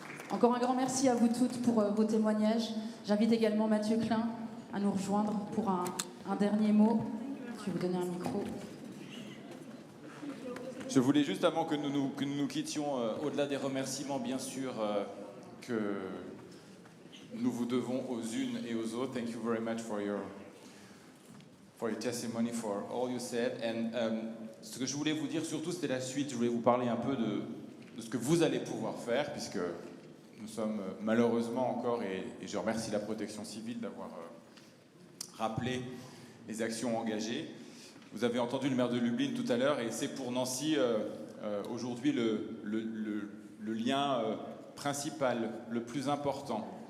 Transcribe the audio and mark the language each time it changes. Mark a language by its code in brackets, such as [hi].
[fr] Encore un grand merci à vous toutes pour vos témoignages. J'invite également Mathieu Klein à nous rejoindre pour un dernier mot. Je vais vous donner un micro. Je voulais juste, avant que nous nous quittions, au-delà des remerciements, bien sûr, que nous vous devons aux unes et aux autres. [en] Thank you very much for your testimony, for all you said. [fr] And ce que je voulais vous dire surtout, c'était la suite. Je voulais vous parler un peu de ce que vous allez pouvoir faire, puisque nous sommes malheureusement encore, et je remercie la protection civile d'avoir rappelé les actions engagées. Vous avez entendu le maire de Lublin tout à l'heure, et c'est pour Nancy aujourd'hui le lien principal, le plus important.